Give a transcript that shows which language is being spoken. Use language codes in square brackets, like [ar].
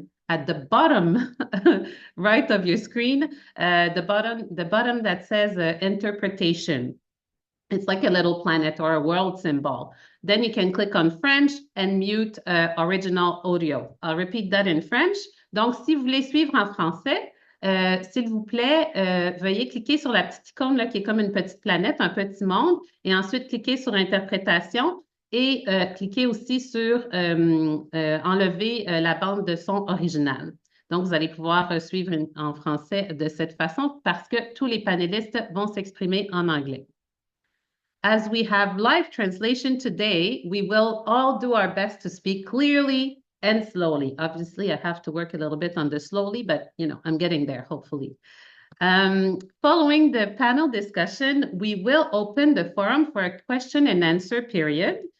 [en] at the bottom right of your screen, the bottom that says interpretation. It's like a little planet or a world symbol. Then you can click on French and mute original audio. I'll repeat that in French. [fr] Donc, si vous voulez suivre en français, s'il vous plaît, veuillez cliquer sur la petite icône là, qui est comme une petite planète, un petit monde, et ensuite cliquer sur Interprétation et cliquer aussi sur Enlever la bande de son originale. Donc, vous allez pouvoir suivre en français de cette façon parce que tous les panélistes vont s'exprimer en anglais. [en] As we have live translation today, we will all do our best to speak clearly and slowly. Obviously, I have to work a little bit on the slowly, but I'm getting there, hopefully. Following the panel discussion, we will open the forum for a question and answer period.